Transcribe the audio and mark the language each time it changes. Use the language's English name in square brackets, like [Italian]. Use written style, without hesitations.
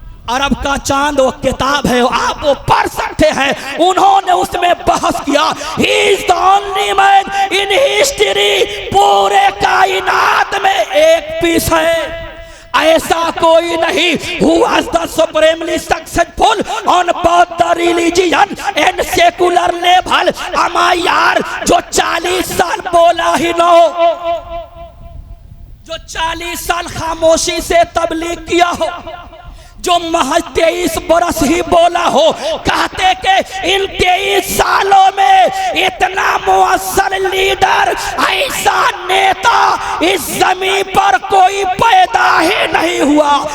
[Hindi] अरब का चांद वो किताब है, आप वो पढ़ सकते हैं। उन्होंने उसमें बहस किया, [English] he is the only man in history, [Hindi] पूरे कायनात में एक पीस है, ऐसा कोई नहीं। [English] who was the supremely successful on both the religion and secular level। [Hindi] अमा यार, जो 40 साल बोला ही न हो, जो 40 साल खामोशी से तबलीग किया हो, जो महज 23 बरस ही बोला हो, कहते कि इन 23 सालों में इतना मुअस्सर लीडर, ऐसा नेता इस जमीन पर कोई पैदा ही नहीं हुआ।